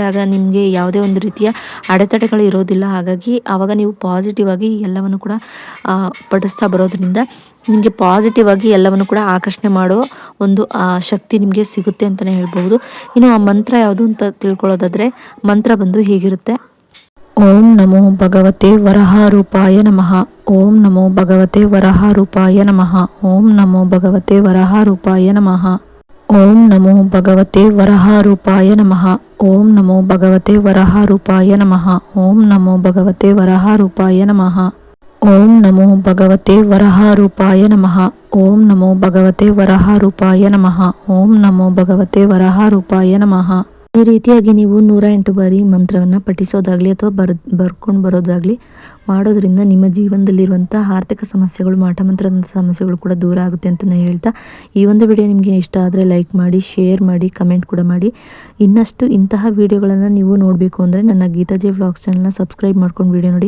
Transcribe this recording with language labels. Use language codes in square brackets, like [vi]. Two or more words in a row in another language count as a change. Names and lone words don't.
[kn] ಆಗ ನಿಮಗೆ ಯಾವುದೇ ಒಂದು ರೀತಿಯ ಅಡೆತಡೆಗಳು ಇರೋದಿಲ್ಲ. ಹಾಗಾಗಿ ಆವಾಗ ನೀವು ಪಾಸಿಟಿವ್ ಆಗಿ ಎಲ್ಲವನ್ನು ಕೂಡ ಪಠಿಸ್ತಾ ಬರೋದ್ರಿಂದ ನಿಮಗೆ ಪಾಸಿಟಿವ್ ಆಗಿ ಎಲ್ಲವನ್ನು ಕೂಡ ಆಕರ್ಷಣೆ ಮಾಡೋ ಒಂದು ಶಕ್ತಿ ನಿಮಗೆ ಸಿಗುತ್ತೆ ಅಂತಲೇ ಹೇಳ್ಬೋದು. ಇನ್ನು ಆ ಮಂತ್ರ ಯಾವುದು ಅಂತ ತಿಳ್ಕೊಳ್ಳೋದಾದರೆ, ಮಂತ್ರ ಬಂದು ಹೀಗಿರುತ್ತೆ: [sa] ಓಂ ನಮೋ ಭಗವತೆ ವರಹಾರೂಪಾಯ ನಮಃ. ಓಂ ನಮೋ ಭಗವತೆ ವರಹಾರೂಪಾಯ ನಮಃ. ಓಂ ನಮೋ ಭಗವತೆ ವರಹಾರೂಪಾಯ ನಮಃ. ಓಂ ನಮೋ ಭಗವತೆ ವರಹಾರೂಪಾಯ ನಮಃ. ಓಂ ನಮೋ ಭಗವತೆ ವರಹಾರೂಪಾಯ ನಮಃ. ಓಂ ನಮೋ ಭಗವತೆ ವರಹಾರೂಪಾಯ ನಮಃ. ಓಂ ನಮೋ ಭಗವತೆ ವರಹಾರೂಪಾಯ ನಮಃ. ಓಂ ನಮೋ ಭಗವತೆ ವರಹಾರೂಪಾಯ ನಮಃ. ಓಂ ನಮೋ ಭಗವತೆ ವರಹಾರೂಪಾಯ ನಮಃ. [kn] ಈ ರೀತಿಯಾಗಿ ನೀವು 108 ಬಾರಿ ಮಂತ್ರವನ್ನು ಪಠಿಸೋದಾಗಲಿ ಅಥವಾ ಬರ್ಕೊಂಡು ಬರೋದಾಗಲಿ ಮಾಡೋದ್ರಿಂದ ನಿಮ್ಮ ಜೀವನದಲ್ಲಿರುವಂಥ ಆರ್ಥಿಕ ಸಮಸ್ಯೆಗಳು, ಮಾಟಮಂತ್ರದ ಸಮಸ್ಯೆಗಳು ಕೂಡ ದೂರ ಆಗುತ್ತೆ ಅಂತ ನಾನು ಹೇಳ್ತಾ, ಈ ಒಂದು ವಿಡಿಯೋ ನಿಮಗೆ ಇಷ್ಟ ಆದರೆ ಲೈಕ್ ಮಾಡಿ, ಶೇರ್ ಮಾಡಿ, ಕಮೆಂಟ್ ಕೂಡ ಮಾಡಿ. ಇನ್ನಷ್ಟು ಇಂತಹ ವಿಡಿಯೋಗಳನ್ನು ನೀವು ನೋಡಬೇಕು ಅಂದರೆ ನನ್ನ ಗೀತಾಜಿ ವ್ಲಾಗ್ಸ್ ಚಾನಲ್ನ ಸಬ್ಸ್ಕ್ರೈಬ್ ಮಾಡ್ಕೊಂಡು ವಿಡಿಯೋ ನೋಡಿ.